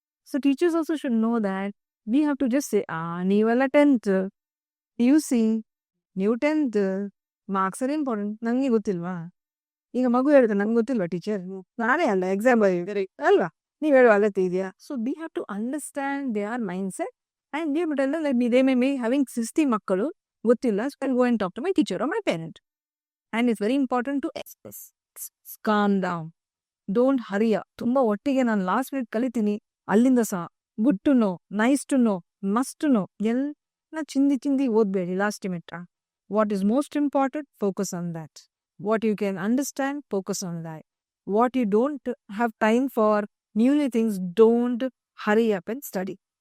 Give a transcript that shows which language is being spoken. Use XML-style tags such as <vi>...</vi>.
<en>so teachers also should know that we have to just say,</en> <kn>ನೀವೆಲ್ಲ 10th PUC, ನೀವು 10th,</kn> <en>Marks are important.</en> <kn>ನನಗೆ ಗೊತ್ತಿಲ್ವಾ? ಈಗ ಮಗು ಹೇಳ್ತಾರೆ ನಂಗೆ ಗೊತ್ತಿಲ್ವಾ ಟೀಚರ್, ನಾನೇ ಅಲ್ಲ ಎಕ್ಸಾಮ್ ಬರೀ ಅಲ್ವಾ, ನೀವು ಹೇಳುವ ಅಗತ್ಯ ಇದೆಯಾ?</kn> <en>So we have to understand their mindset. And they would tell them that they may be having 60</en> <kn>ಮಕ್ಕಳು ಗೊತ್ತಿಲ್ಲ,</kn> <en>so I'll go and talk to my teacher or my parent. And it's very important to express. Calm down. Don't hurry up.</en> <kn>ತುಂಬ ಒಟ್ಟಿಗೆ ನಾನು last minute ಕಲಿತೀನಿ, ಅಲ್ಲಿಂದ ಸಹ</kn> <en>good to know, nice to know,</en> <kn>must to know ಎಲ್ಲ ಚಿಂದಿ ಓದ್ಬೇಡಿ last minute.</kn> <en>What is most important, focus on that. What you can understand, focus on that. What you don't have time for newly things, don't hurry up and study.</en>